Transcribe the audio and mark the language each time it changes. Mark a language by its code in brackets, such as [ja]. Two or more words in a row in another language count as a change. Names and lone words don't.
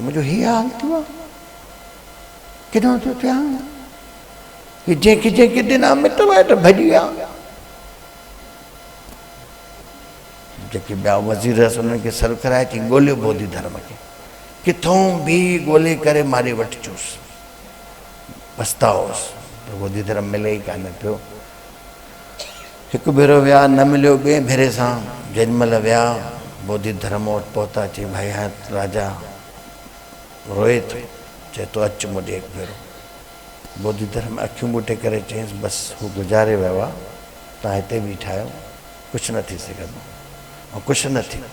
[sd] मुंहिंजो हीअ हाल थियो आहे, किनो थो थियां, कि जंहिंखे जंहिंखे ॾिना मिट माइट भॼी विया। जेके ॿिया वज़ीर उन्हनि खे सर कराए थी ॻोल्हियो बोधि धर्म खे, किथों बि ॻोल्हे करे मारे वठिजोसि, पछताओसि, पर बोधि धर्म मिले ई कान पियो। हिकु भेरो विया, न मिलियो, ॿिए भेरे सां जेॾी महिल विया बोधि धर्म वटि पहुता, चई भाई हाणे राजा रोए थो, चए थो अचु मूं ॾे हिकु भेरो। बोधिधर्म अखियूं ॿूटे करे चयईंसि बसि हू गुज़ारे वियो आहे, तव्हां हिते बीठा आहियो, कुझु न थी सघंदो ऐं कुझु न थियो।